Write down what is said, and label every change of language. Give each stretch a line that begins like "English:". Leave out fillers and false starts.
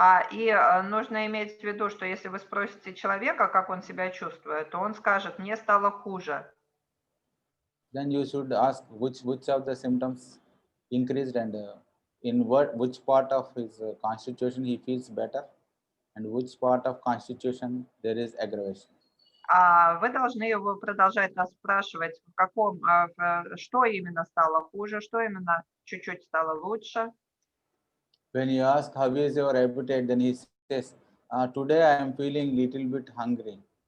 Russian: И нужно иметь в виду, что если вы спросите человека, как он себя чувствует, то он скажет, мне стало хуже.
English: Then you should ask which of the symptoms increased, and in which part of his constitution he feels better, and which part of constitution there is aggravation.
Russian: Вы должны его продолжать расспрашивать, что именно стало хуже, что именно чуть-чуть стало лучше.
English: When you ask how is your appetite, then he says, today I am feeling little bit hungry.